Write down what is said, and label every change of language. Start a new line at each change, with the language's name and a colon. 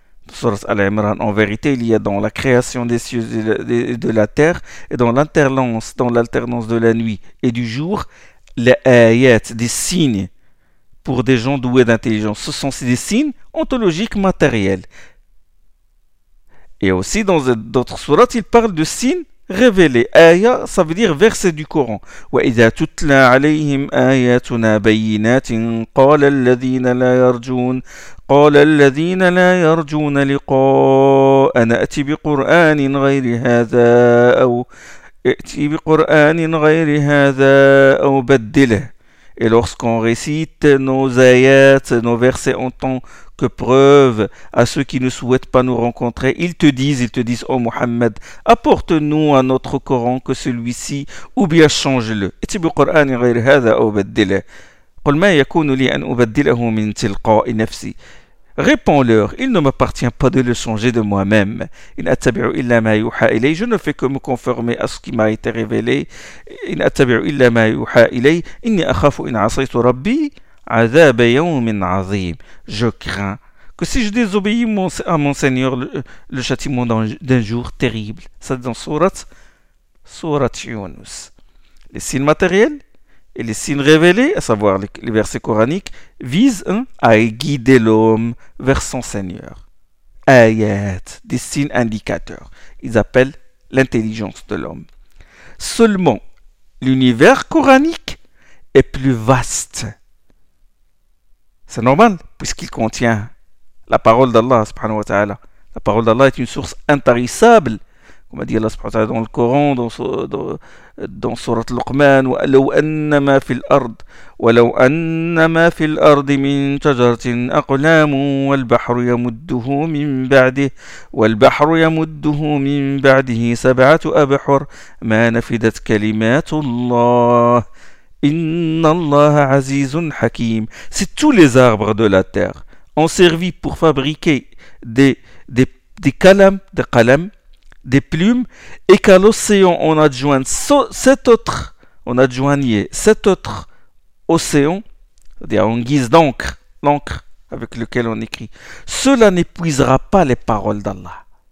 French: Surat Al-Imran, en vérité, il y a dans la création des cieux et de la terre et dans l'alternance de la nuit et du jour, les ayats, des signes pour des gens doués d'intelligence. Ce sont des signes ontologiques matériels. Et aussi, dans d'autres surat, il parle de signes révélés. Aya, ça veut dire verset du Coran.
Arabic: وَإِذَا تُتْلَى عَلَيْهِمْ آيَاتُنَا بَيِّنَاتٍ قَالَ الَّذِينَ لَا يَرْجُونَ قال الذين لا يرجون لقاء نأتي بقرآن غير هذا أو ائتي بقرآن غير هذا أو بدله.
French: Et lorsqu'on récite nos ayats, nos versets en tant que preuve à ceux qui ne souhaitent pas nous rencontrer, ils te disent, ô Muhammad, apporte-nous un autre Coran que celui-ci, ou bien change-le.
Arabic: ائتي بقرآن غير هذا أو بدله. قل ما يكون لي أن أبدله من تلقاء نفسي.
French: Réponds-leur, il ne m'appartient pas de le changer de moi-même.
Arabic: إن أتبع إلا ما يوحى إلي.
French: Je ne fais que me conformer à ce qui m'a été révélé.
Arabic: إن أتبع إلا ما يوحى إلي. إني أخاف إن عصيت ربي عذاب يوم عظيم.
French: Je crains que si je désobéis à mon Seigneur, le châtiment d'un jour terrible. Ça dans sourate Yunus. Les signes matériels et les signes révélés, à savoir les versets coraniques, visent à guider l'homme vers son Seigneur. Ayat, des signes indicateurs. Ils appellent l'intelligence de l'homme. Seulement, l'univers coranique est plus vaste. C'est normal, puisqu'il contient la parole d'Allah, subhanahu wa ta'ala. La parole d'Allah est une source intarissable. Comme a dit Allah subhanahu wa ta'ala dans le Coran, dans sourate Luqman,
Arabic: وَلَوْ أَنَّ مَا فِي الْأَرْضِ وَلَوْ أَنَّ مَا فِي الْأَرْضِ مِنْ شَجَرَةٍ أَقْلَامٌ وَالْبَحْرُ يَمُدُّهُ مِنْ بَعْدِهِ سَبْعَةُ أَبْحُرٍ مَا نَفِدَتْ كَلِمَاتُ اللَّهِ إِنَّ اللَّهَ عَزِيزٌ حَكِيمٌ.
French: Si tous les arbres de la terre ont servi pour fabriquer des plumes, et qu'à l'océan on adjoigne sept autres océans, c'est-à-dire en guise d'encre, l'encre avec lequel on écrit, cela n'épuisera pas les paroles d'Allah.